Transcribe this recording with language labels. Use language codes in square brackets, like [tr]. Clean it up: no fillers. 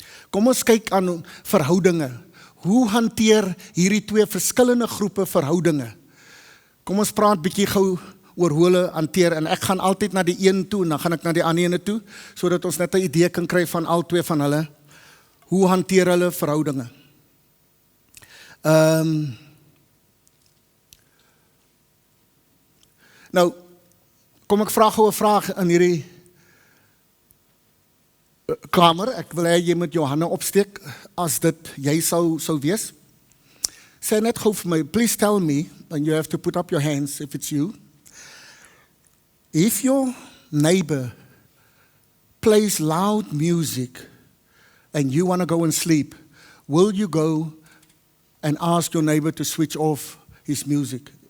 [af] Kom ons kyk aan verhoudinge. Hoe hanteer hierdie twee verskillende groepe verhoudinge? Kom ons praat bietjie gou oor hoe hulle hanteer, en ek gaan altyd na die een toe, en dan gaan ek na die ander ene toe, sodat ons net 'n idee kan kry van al twee van hulle. Hoe hanteer hulle verhoudinge? Nou, kom ek vra gou 'n vraag in hierdie kamer. Ek wil hê jy moet jou hande opsteek as dit jy sou wees. Sê net gou vir my, [en] please tell me, and you have to put up your hands if it's you. If your neighbor plays loud music and you want to go and sleep, will you go and ask your neighbor to switch off his music?